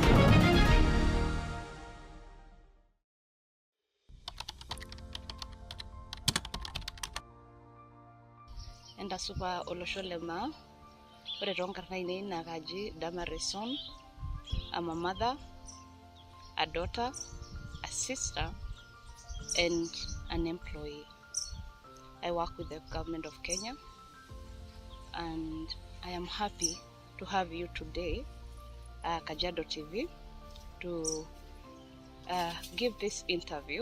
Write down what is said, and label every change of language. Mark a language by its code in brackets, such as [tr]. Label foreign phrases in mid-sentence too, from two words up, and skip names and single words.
[mas] Enda suba olosholema. Ore tonkarna ine nakaji Damah Reson. [en] I'm a mother, a daughter, a sister, and an employee. I work with the government of Kenya, and I am happy to have you today, Kajiado TV, to give this interview.